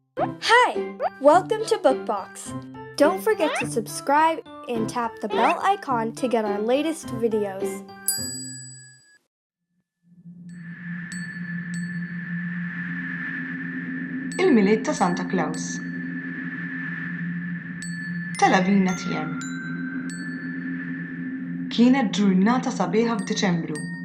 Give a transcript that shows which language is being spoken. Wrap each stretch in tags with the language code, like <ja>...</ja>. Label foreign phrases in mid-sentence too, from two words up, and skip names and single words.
<en>Hi! Welcome to Bookbox. Don't forget to subscribe and tap the bell icon to get our latest videos.</en> <mt>Il-Milied ta' Santa Klaws ta' Lavina Tien. Kienet ġurnata sabiħa f'Diċembru.</mt>